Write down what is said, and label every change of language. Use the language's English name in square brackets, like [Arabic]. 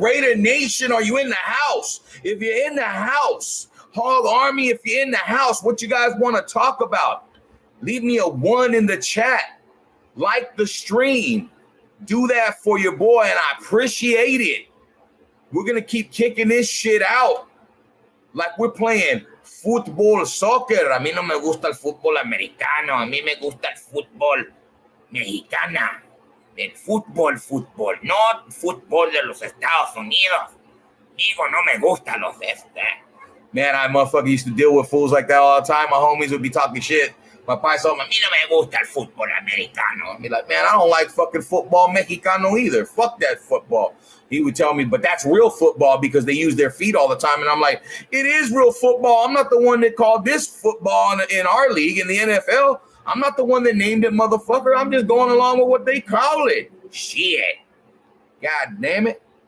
[English] Raider Nation, are you in the house? If you're in the house, Hog Army, if you're in the house, what you guys want to talk about? Leave me a 1 in the chat. Like the stream. Do that for your boy, and I appreciate it. We're going to keep kicking this shit out like we're playing fútbol, soccer. [Spanish] A mí no me gusta el fútbol americano. A mí me gusta el fútbol mexicana. El fútbol, no fútbol de los Estados Unidos. Digo, no me gusta los de este. [English] Man, I motherfucker used to deal with fools like that all the time. My homies would be talking shit. My pai told me, [Spanish] a mí no me gusta el fútbol americano. [English] I'd be like, man, I don't like fucking football mexicano either. Fuck that football. He would tell me, but that's real football because they use their feet all the time. And I'm like, it is real football. I'm not the one that called this football in our league, in the NFL. I'm not the one that named it, motherfucker. I'm just going along with what they call it. Shit. God damn it.